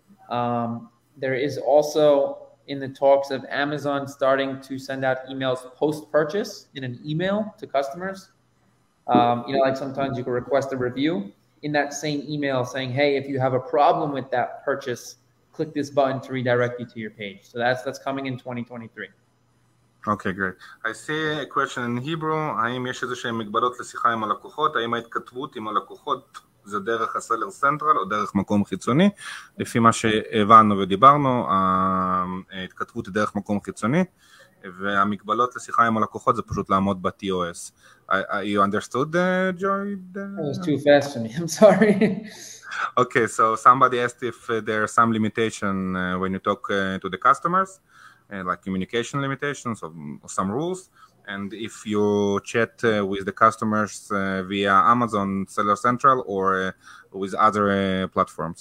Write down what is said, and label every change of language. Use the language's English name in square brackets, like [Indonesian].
[English] There is also in the talks of Amazon starting to send out emails post-purchase in an email to customers. Like sometimes you can request a review in that same email saying, hey, if you have a problem with that purchase, click this button to redirect you to your page. So that's coming in 2023. Okay, great. I see a question in Hebrew. [Hebrew] האם יש איזשהם מגבלות לשיחה עם הלקוחות? האם ההתכתבות עם הלקוחות זה דרך הסלר סנטרל או דרך מקום חיצוני? לפי מה שהבנו ודיברנו, ההתכתבות היא דרך מקום חיצוני, והמגבלות לשיחה עם הלקוחות זה פשוט לעמוד ב-TOS. [English] You understood, Joy? That was too fast for me. I'm sorry. Okay, so somebody asked if there are some limitation when you talk to the customers, like communication limitations or some rules. And if you chat with the customers via Amazon Seller Central or with other platforms.